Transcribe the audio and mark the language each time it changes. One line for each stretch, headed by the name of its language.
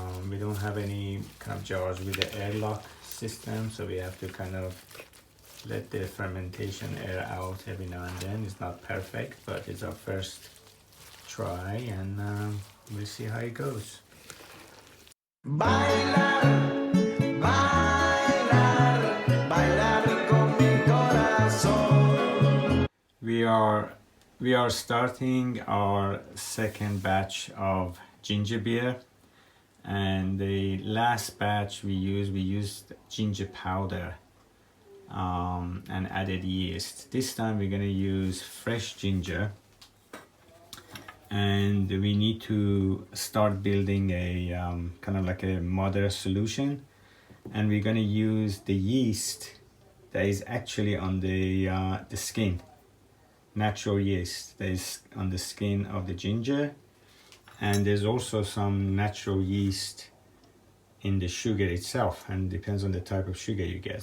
English: We don't have any kind of jars with the airlock system, so we have to kind of let the fermentation air out every now and then. It's not perfect, but it's our first try, and we'll see how it goes.
Spanish: Bailar, bailar, bailar con mi corazón.
English: We are starting our second batch of ginger beer, and the last batch we used ginger powder and added yeast. This time we're going to use fresh ginger, and we need to start building a kind of like a mother solution, and we're going to use the yeast that is actually on the skin, natural yeast that is on the skin of the ginger, and there's also some natural yeast in the sugar itself, and depends on the type of sugar you get.